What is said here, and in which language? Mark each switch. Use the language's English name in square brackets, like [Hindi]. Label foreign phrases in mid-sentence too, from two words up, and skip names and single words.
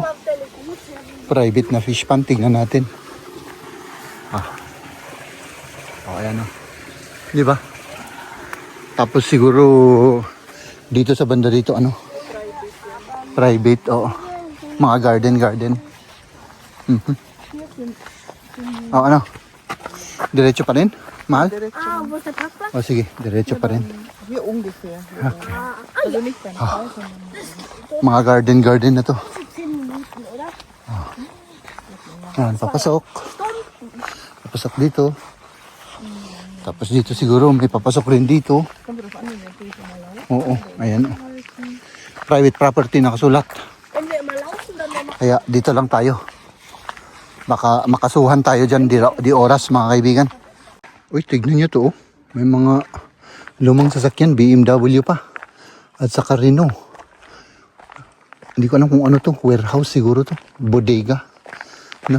[Filipino] Private na fish pond. Tingnan natin. Ayan Di ba? Tapos siguro dito sa banda dito, Private, oo. Mga garden. Mhm. Oh, ano? Diretso pa rin? Mahal? Diretso. [German] Ah, wo ist der Parkplatz? [Filipino] O sige, diretso pa rin. [German] Hier ungefähr. Also nicht ganz weit, sondern [Filipino] Mga garden na to. [German] 10 Minuten, oder? [Filipino] Yan, papasok. Papasok dito. Tapos dito siguro may papasok rin dito. [German] kommt drauf an, wie natürlich immer laufen. [Filipino] Oo, ayan. [English] Private property [Filipino] nakasulat. [German] Wenn wir immer laufen, dann wäre [Filipino] Kaya dito lang tayo. Baka makasuhan tayo dyan di oras mga kaibigan. Uy, tignan nyo to. Oh. May mga lumang sasakyan, BMW pa. At saka Renault. Hindi ko alam kung ano to. Warehouse siguro to. Bodega. No?